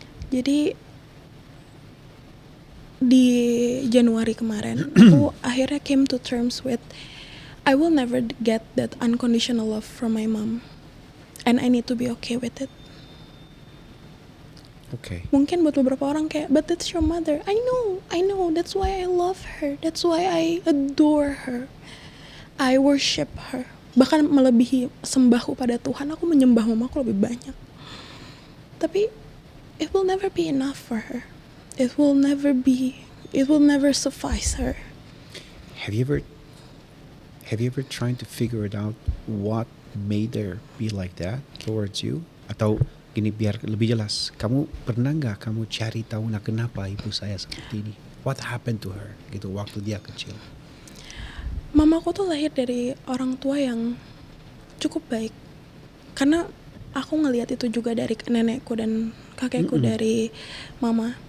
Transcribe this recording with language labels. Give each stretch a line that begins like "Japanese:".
Indonesian: Jadi di Januari kemarin aku akhirnya
English: came to terms with I will never get that unconditional love from my mom, and I need to be okay with it. Okay.
Indonesian: Mungkin buat beberapa orang kayak,
English: but that's your mother. I know, that's why I love her, that's why I adore her, I worship her.
Indonesian: Bahkan melebihi sembahku pada Tuhan, aku menyembah mamaku lebih banyak.
English: Tapi it will never be enough for her. It will never suffice her. Have you ever tried to figure it out what made her be like that towards you?
Indonesian: Atau gini, biar lebih jelas, kamu pernah nggak kamu cari tahu kenapa ibu saya seperti ini?
English: What happened to her
Indonesian: gitu waktu dia kecil? Mamaku tuh lahir dari orang tua yang cukup baik. Karena aku ngelihat itu juga dari nenekku dan kakekku dari mama.